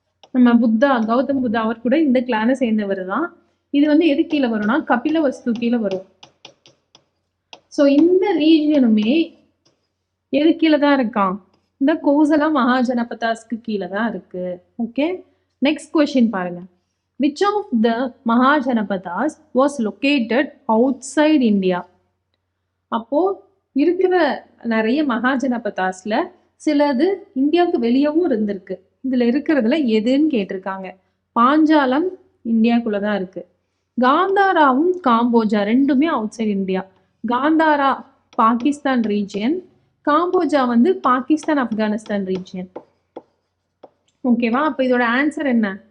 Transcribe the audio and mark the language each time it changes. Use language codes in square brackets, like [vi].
[ta] நம்ம புத்தா, கௌதம் புத்தா அவர் கூட இந்த கிளானை சேர்ந்தவர் தான். இது வந்து எது கீழே வரும்னா கபில வஸ்து கீழே வரும். ஸோ இந்த ரீஜனுமே எது கீழே தான் இருக்கான்? இந்த கோசலா மகாஜனபதாஸ்க்கு கீழே தான் இருக்கு. ஓகே, நெக்ஸ்ட் கொஸ்டின் பாருங்க. [en] Which of the Mahajanapadas was located outside India? [ta] அப்போ இருக்கிற நிறைய மகாஜனபதாஸ்ல சிலது இந்தியாவுக்கு வெளியவும் இருந்திருக்கு. இதுல இருக்கிறதுல எதுன்னு கேட்டிருக்காங்க. பாஞ்சாலம் இந்தியாக்குள்ளதான் இருக்கு. காந்தாராவும் காம்போஜா ரெண்டுமே out side India. Kantara Pakistan region, Kamboja வந்து பாகிஸ்தான் ஆப்கானிஸ்தான் ரீஜியன். ஓகேவா? அப்ப இதோட ஆன்சர் என்ன?